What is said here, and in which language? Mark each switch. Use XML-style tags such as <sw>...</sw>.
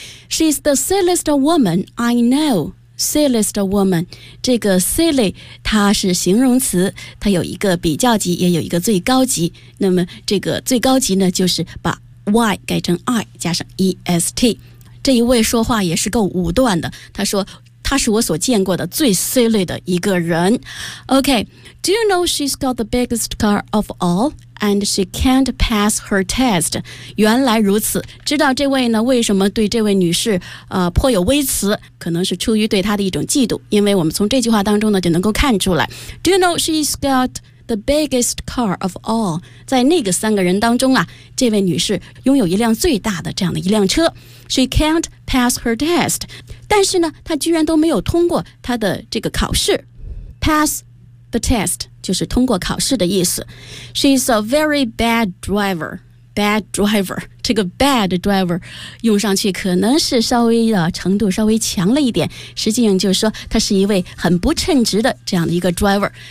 <en>She's the silliest woman I know. Silliest woman，</en> <zh>这个 silly 它是形容词，它有一个比较级，也有一个最高级。那么这个最高级呢，就是把 Y 改成 I 加上 EST。这一位说话也是够武断的，他说他是我所见过的最 silly 的一个人。</zh> <en>OK, Do you know she's got the biggest car of all and she can't pass her test?</en> <zh>原来如此，知道这位呢为什么对这位女士颇有微词，可能是出于对她的一种嫉妒，因为我们从这句话当中呢就能够看出来。</zh> <en>Do you know she's got the biggest car of all?</en> <zh>在那个三个人当中啊，这位女士拥有一辆最大的这样的一辆车。</zh> <en>She can't pass her test,</en> <zh>但是呢她居然都没有通过她的这个考试。</zh> <en>Pass the test</en> <zh>就是通过考试的意思。</zh> <en>She's a very bad driver. Bad driver,</en> <zh>这个 bad driver 用上去可能是稍微的程度稍微强了一点，实际上就是说他是一位很不称职的这样的一个 driver。</zh>